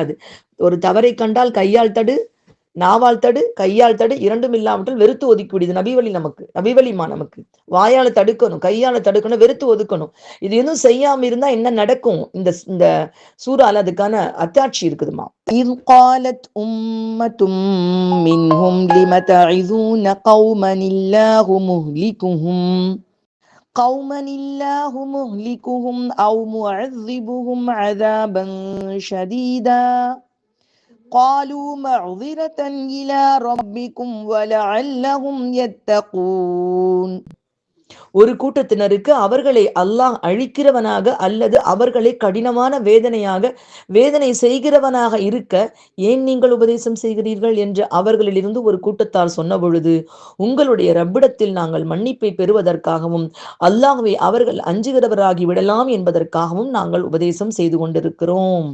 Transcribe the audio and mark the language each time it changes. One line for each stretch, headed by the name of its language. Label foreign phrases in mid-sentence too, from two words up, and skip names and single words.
Tamil: ஒரு தவறை கண்டால் கையால் தடு, நாவால் தடு, கையால் தடு, இரண்டும் இல்லாமட்டால் வெறுத்து ஒதுக்கிவிடுது. நபிவழி நமக்கு, நபிவழிமா நமக்கு. வாயால தடுக்கணும், கையால தடுக்கணும், வெறுத்து ஒதுக்கணும். இது எதுவும் செய்யாம இருந்தா என்ன நடக்கும்? இந்த இந்த சூறால அதுக்கான அத்தாட்சி இருக்குதுமா.
Arabic: இன் قالت أمة منهم لم تعظون قوما الله مهلكهم قوما الله مهلكهم أو معذبهم عذابا شديدا قالوا معذرة إلى ربكم ولعلهم يتقون.
Tamil: ஒரு கூட்டத்தினருக்கு அவர்களை அல்லாஹ் அழிக்கிறவனாக அல்லது அவர்களை கடினமான வேதனை செய்கிறவனாக இருக்க ஏன் நீங்கள் உபதேசம் செய்கிறீர்கள் என்று அவர்களிலிருந்து ஒரு கூட்டத்தார் சொன்ன பொழுது, உங்களுடைய ரப்பிடத்தில் நாங்கள் மன்னிப்பை பெறுவதற்காகவும் அல்லாஹ்வை அவர்கள் அஞ்சுகிறவராகி விடலாம் என்பதற்காகவும் நாங்கள் உபதேசம் செய்து கொண்டிருக்கிறோம்.